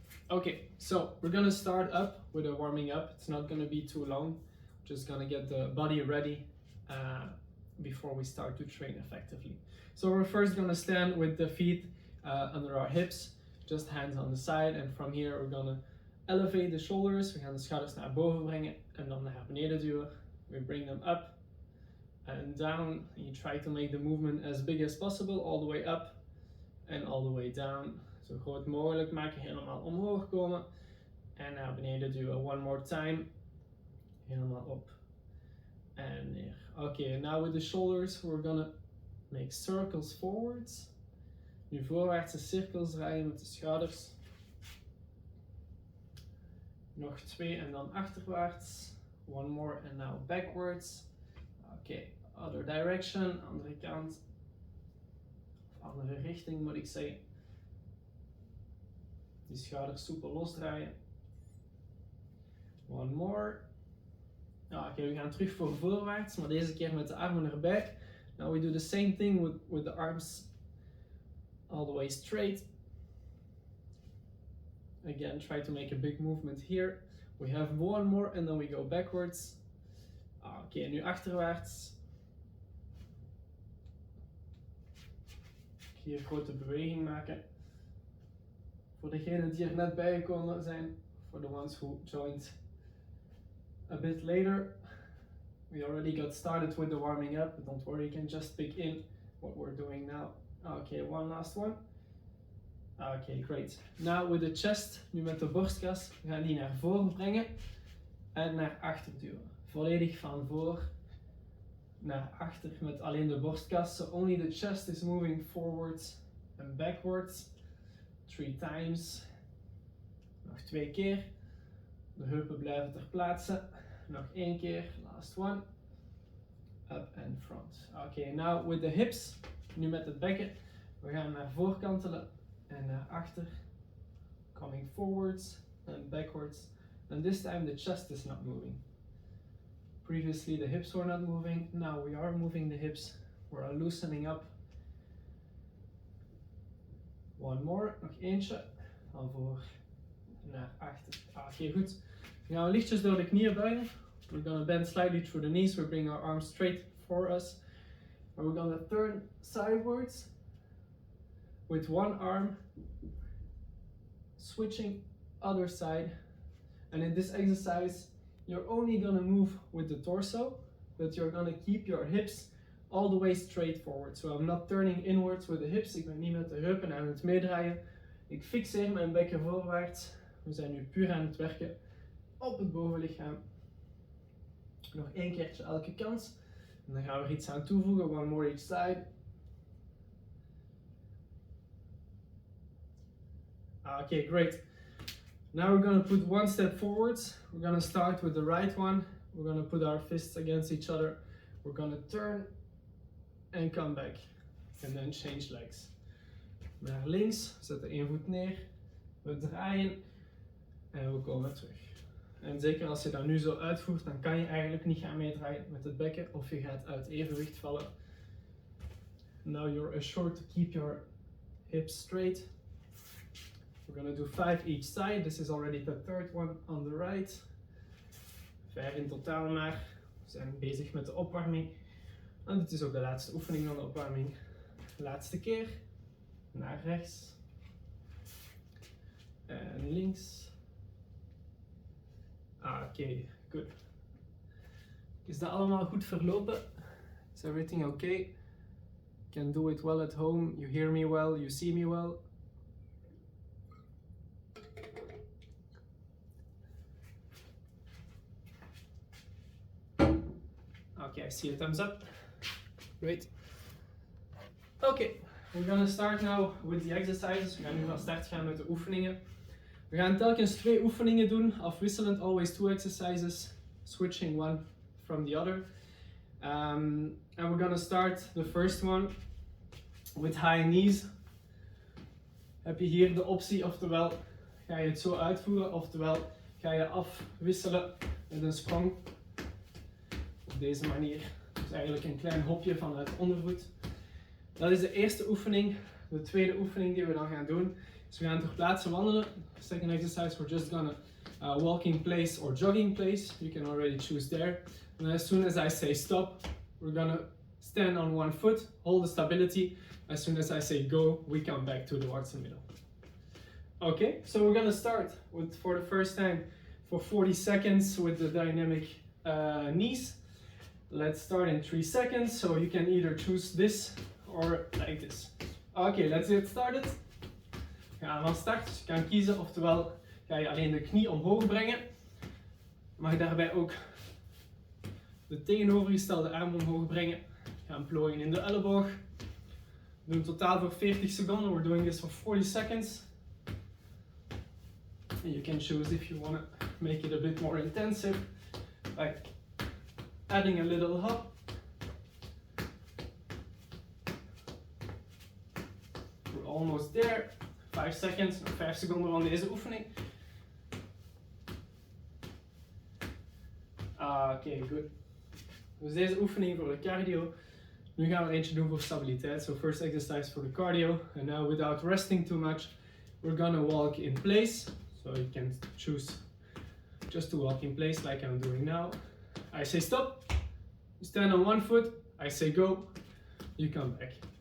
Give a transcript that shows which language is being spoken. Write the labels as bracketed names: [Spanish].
[English] Okay, so we're gonna start up with a warming up. It's not gonna be too long. Just gonna get the body ready before we start to train effectively. So we're first gonna stand with the feet under our hips, just hands on the side. En from here we're gonna elevate the shoulders. [Dutch] We gaan de schouders naar boven brengen en dan naar beneden duwen. [English] We bring them up and down. And you try to make the movement as big as possible, all the way up and all the way down. [Dutch] Zo groot mogelijk maken, helemaal omhoog komen en naar beneden duwen. [English] One more time. [Dutch] Helemaal op en neer. [English] Okay, now with the shoulders we're gonna make circles forwards. [Dutch] Nu voorwaartse cirkels draaien met de schouders. Nog 2 en dan achterwaarts. [English] One more and now backwards. Okay, other direction, [Dutch] andere kant. Of andere richting moet ik zeggen. Die schouders soepel losdraaien. [English] One more. [Dutch] Oké, we gaan terug voor voorwaarts, maar deze keer met de armen erbij. [English] Now we do the same thing with the arms all the way straight. Again, try to make a big movement here. We have one more and then we go backwards. [Dutch] Oké, nu achterwaarts. Hier een grote beweging maken. Voor degenen die er net bij gekomen zijn, [English] for the ones who joined a bit later, we already got started with the warming up, but don't worry, you can just pick in what we're doing now. Okay, one last one. Okay, great. Now with the chest, [Dutch] nu met de borstkas, we gaan die naar voren brengen en naar achter duwen. Volledig van voor naar achter met alleen de borstkas. [English] So only the chest is moving forwards and backwards. 3 times. [Dutch] Nog 2 keer. De heupen blijven ter plaatse. Nog 1 keer. [English] Last one. Up and front. Okay, now with the hips. [Dutch] Nu met het bekken. We gaan naar voor kantelen en naar achter. [English] Coming forwards and backwards. And this time the chest is not moving. Previously the hips were not moving. Now we are moving the hips. We're loosening up. One more, [Dutch] nog eentje. Van voor naar achter. Oké, goed. We gaan lichtjes door de knieën buigen. [English] We're gonna bend slightly through the knees. We bring our arms straight for us. And we're gonna turn sidewards with one arm, switching other side. And in this exercise, you're only gonna move with the torso, but you're gonna keep your hips all the way straight forward. So I'm not turning inwards with the hips. [Dutch] Ik ben niet met de heupen aan het meedraaien. Ik fixeer mijn bekken voorwaarts. We zijn nu puur aan het werken op het bovenlichaam. Nog 1 keertje elke kant. En dan gaan we er iets aan toevoegen. [English] One more each side. Okay, great. Now we're going to put one step forwards. We're going to start with the right one. We're going to put our fists against each other. We're going to turn and come back. And then change legs. [Dutch] Naar links, zetten 1 voet neer. We draaien en we komen terug. En zeker als je dat nu zo uitvoert, dan kan je eigenlijk niet gaan meedraaien met het bekken of je gaat uit evenwicht vallen. [English] Now you're assured to keep your hips straight. We're going to do 5 each side. This is already the third one on the right. [Dutch] 5 in totaal maar. We zijn bezig met de opwarming. En dit is ook de laatste oefening van de opwarming. Laatste keer. Naar rechts. En links. Oké, goed. Is dat allemaal goed verlopen? [English] Is everything okay? Can do it well at home. You hear me well, you see me well. Okay, I see a thumbs up. Great. Okay, we're gonna start now with the exercises. [Dutch] We gaan nu van start gaan met de oefeningen. We gaan telkens 2 oefeningen doen, afwisselend, [English] always 2 exercises, switching one from the other. And we're gonna start the first one with high knees. [Dutch] Heb je hier de optie, oftewel ga je het zo uitvoeren, oftewel ga je afwisselen met een sprong. Op deze manier. Dus eigenlijk een klein hopje vanuit ondervoet. Dat is de eerste oefening. De tweede oefening die we dan gaan doen Dus we gaan ter plaatse wandelen. [English] Second exercise, we're just gonna walk in place or jog in place. You can already choose there. And as soon as I say stop, we're gonna stand on one foot, hold the stability. As soon as I say go, we come back towards the middle. Okay, so we're gonna start with, for the first time, for 40 seconds with the dynamic knees. Let's start in 3 seconds, so you can either choose this or like this. Okay, let's get started. [Dutch] We gaan van start, dus je kan kiezen, oftewel ga je alleen de knie omhoog brengen. Mag daarbij ook de tegenovergestelde arm omhoog brengen. Gaan plooien in de elleboog. We doen totaal voor 40 seconden. [English] We're doing this for 40 seconds. And you can choose if you want to make it a bit more intensive by adding a little hop. We're almost there. 5 seconds, [Dutch] nog 5 seconden van deze oefening. Oké, goed. Dus deze oefening voor de cardio. Nu gaan we eentje doen voor stabiliteit. [English] So first exercise for the cardio. And now without resting too much, we're gonna walk in place. So you can choose just to walk in place like I'm doing now. I say stop. You stand on one foot. I say go. You come back.